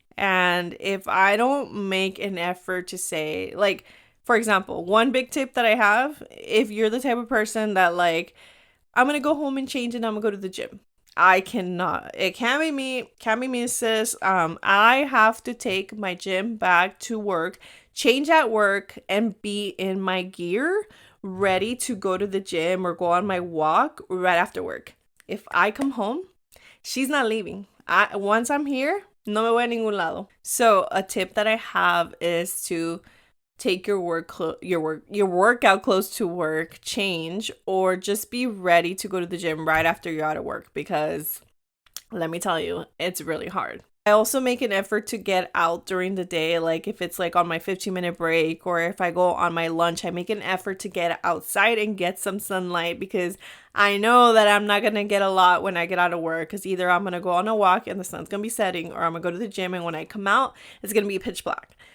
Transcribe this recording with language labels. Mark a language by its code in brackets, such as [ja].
[en] And if I don't make an effort to say, like, for example, one big tip that I have, if you're the type of person that, like, I'm gonna go home and change and I'm gonna go to the gym. I cannot. It can't be me. Can't be me, sis. I have to take my gym bag to work, change at work, and be in my gear, ready to go to the gym or go on my walk right after work. If I come home, she's not leaving. Once I'm here, [es] no me voy a ningún lado. [en] So a tip that I have is to take your workout clothes to work, change, or just be ready to go to the gym right after you're out of work because let me tell you, it's really hard. I also make an effort to get out during the day, like if it's like on my 15-minute break or if I go on my lunch, I make an effort to get outside and get some sunlight because I know that I'm not going to get a lot when I get out of work because either I'm going to go on a walk and the sun's going to be setting or I'm going to go to the gym and when I come out, it's going to be pitch black.